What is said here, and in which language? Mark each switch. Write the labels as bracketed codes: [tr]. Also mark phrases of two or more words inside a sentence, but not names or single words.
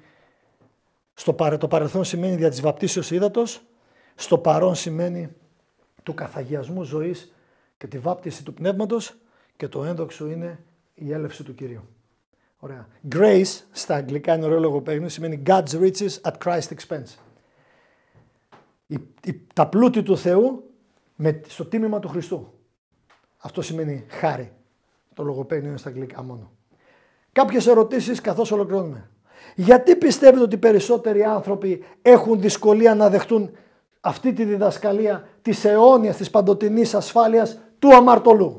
[el] Το παρελθόν σημαίνει δια της βαπτίσεως ύδατος, στο παρόν σημαίνει του καθαγιασμού ζωής και τη βάπτιση του πνεύματος και το ένδοξο είναι η έλευση του Κυρίου. Ωραία. Grace στα αγγλικά είναι ωραίο λογοπαίγνιο, σημαίνει [en] God's riches at Christ's expense. [el] Τα πλούτη του Θεού στο τίμημα του Χριστού. Αυτό σημαίνει χάρη. Το λογοπαίγνιο είναι στα αγγλικά μόνο. Κάποιες ερωτήσεις καθώς ολοκληρώνουμε. Γιατί πιστεύετε ότι οι περισσότεροι άνθρωποι έχουν δυσκολία να δεχτούν αυτή τη διδασκαλία της αιώνιας, της παντοτινής ασφάλειας του αμαρτωλού?